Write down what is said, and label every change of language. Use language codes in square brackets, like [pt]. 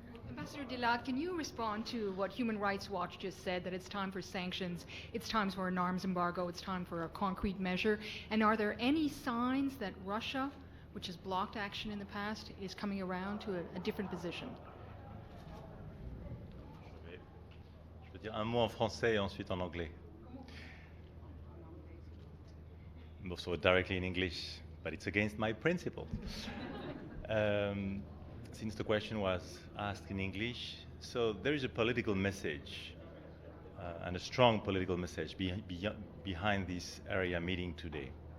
[en] Ambassador Dilad, can you respond to what Human Rights Watch just said, that it's time for sanctions, it's time for an arms embargo, it's time for a concrete measure? And are there any signs that Russia, which has blocked action in the past, is coming around to a different position? [fr] Je vais dire un mot en français et ensuite en anglais. [en] So directly in English, but it's against my principle. Since the question was asked in English, so there is a political message and a strong political message behind this area meeting today.